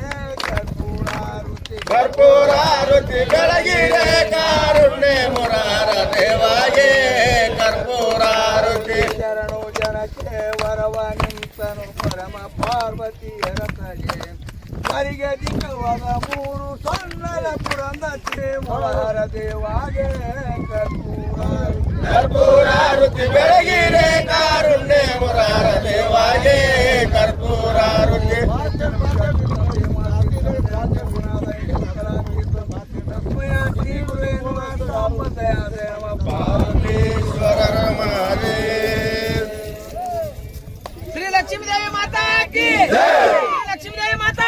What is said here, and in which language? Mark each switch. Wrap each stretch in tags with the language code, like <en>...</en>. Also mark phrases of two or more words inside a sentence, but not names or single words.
<kn>ಕರ್ಪೂರಾರುತಿ ಬೆಳಗಿರೆ ಕಾರುಣ್ಯ ಮುರಾರ ದೇವಾಗೆ ಕರ್ಪೂರಾರುತಿ ಶರಣು ಜನಕ್ಕೆ ವರವ ನಿಂತನು ಪರಮ ಪಾರ್ವತಿಯ ರಥಗೆ ಕರಿಗೆ ದಿಕ್ಕವಾದ ಮೂರು ಸೊನ್ನಲ ಪುರಂದ ಮುರಾರ ದೇವಾಗೆ ಕರ್ಪೂರಾರುತಿ ಬೆಳಗಿರೆ ಕಾರುಣ್ಯ ಮುರಾರ ದೇವಾಗೆ ಕರ್ಪೂರಾರುತಿ</kn> <hi>श्री लक्ष्मी देवी माता की श्री लक्ष्मी देवी माता</hi>